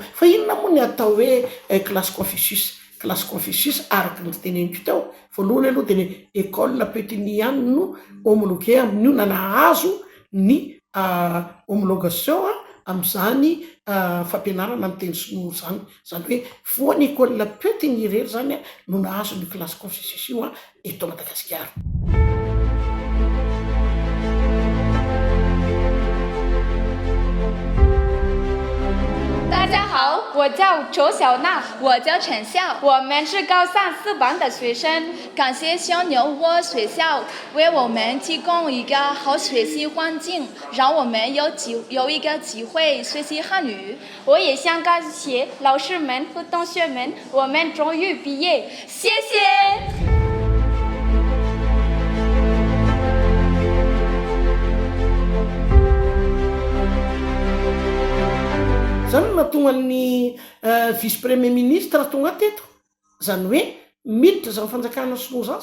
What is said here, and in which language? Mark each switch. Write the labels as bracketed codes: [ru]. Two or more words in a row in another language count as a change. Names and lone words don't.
[mg] Fa inona moa ny atao hoe classe Confucius? Classe Confucius araka ny teneniko tao, voalohany aloha dia ny école Petigny ihany no homologué amin'io na nahazo ny homologation amin'izany fampianarana amin'ny teny sinoa zany. Izany hoe voan'ny école Petigny irery zany no nahazo ny classe Confucius io eto Madagasikara. [zh] 大家好，我叫周小娜，我叫陈笑，我们是高三4班的学生。感谢小牛窝学校为我们提供一个好学习环境，让我们有一个机会学习汉语。我也想感谢老师们和同学们，我们终于毕业，谢谢。 [mg] Zany mahatonga ny [fr] vice premier ministre [mg] tonga teto, zany hoe miditra zany fanjakana sinoa zany